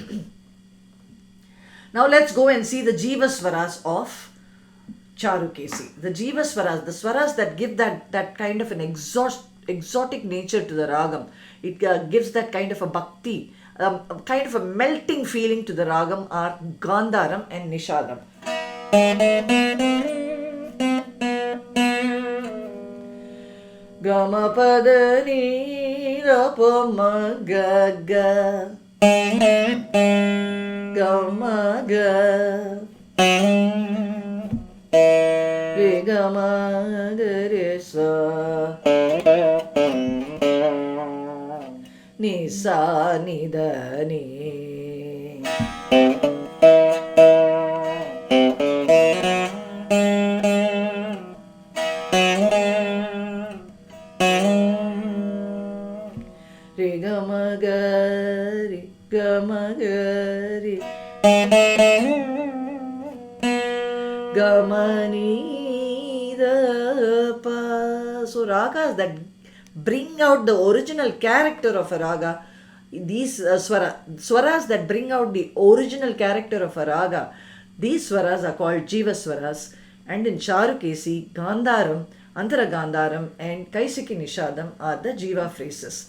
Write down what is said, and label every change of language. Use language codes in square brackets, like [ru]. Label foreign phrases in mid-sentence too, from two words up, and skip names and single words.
[en] Now let's go and see the Jiva Swaras of Charukesi. The Jiva Swaras, the Swaras that give that kind of an exotic nature to the ragam. It gives that kind of a bhakti, kind of a melting feeling to the ragam, are Gandharam and Nishadam. Gama pada ni rapa ma ga ga gama ga re gama ga re sa ni sa ni da ni. Re ga ma ga re ga ma ni da pa. So ragas that bring out the original character of a raga, these swaras that bring out the original character of a raga, these swaras are called Jiva Swaras. And in Charukesi, Gandharam, Antara Gandharam and Kaisiki Nishadam are the Jiva phrases.